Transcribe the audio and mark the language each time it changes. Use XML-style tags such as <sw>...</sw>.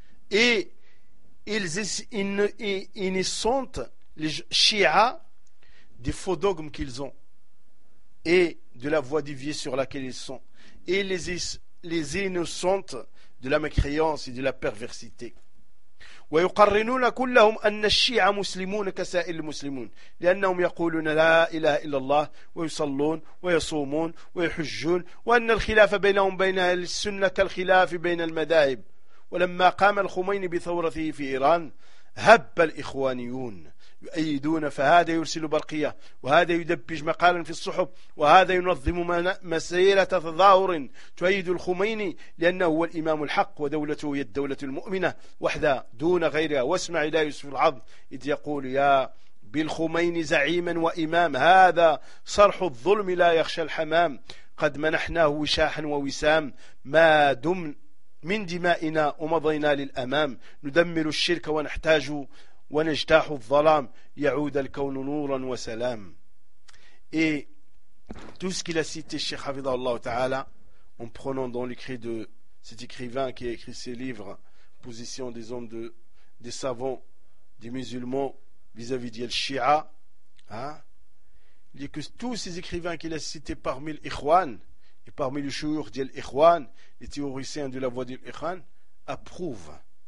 <fr>Et ils sentent, les Shia, des faux dogmes qu'ils ont et de la voie déviée sur laquelle ils sont. Et les innocentent de la mécréance et de la perversité.</fr> <ar>ويقرنون كلهم أن الشيعة مسلمون كسائر المسلمون لأنهم يقولون لا إله إلا الله ويصلون ويصومون ويحجون وأن الخلاف بينهم بين السنة كالخلاف بين المذاهب ولما قام الخميني بثورته في إيران هب الإخوانيون يؤيدون فهذا يرسل برقية وهذا يدبج مقالا في الصحف وهذا ينظم مسيرة تظاهر تؤيد الخميني لأنه هو الإمام الحق ودولته هي الدولة المؤمنة وحدها دون غيرها واسمع إلى يوسف العظم إذ يقول يا بالخميني زعيما وإمام هذا صرح الظلم لا يخشى الحمام قد منحناه وشاحا ووسام ما دم من دمائنا ومضينا للأمام ندمر الشرك ونحتاج ونجتاح الظلام يعود الكون نورا وسلام.</ar> <fr>Et tout ce qu'il a cité Cheikh Hafidhahullah Ta'ala en prenant dans l'écrit de cet écrivain qui a écrit ses livres Position des hommes de des savants des musulmans vis-à-vis d'El Shia, il dit que tous ces écrivains qu'il a cités parmi l'Ikhwan et parmi le Shuyukh d'El Ikhwan, les théoriciens de la voie d'El Ikhwan approuvent</fr>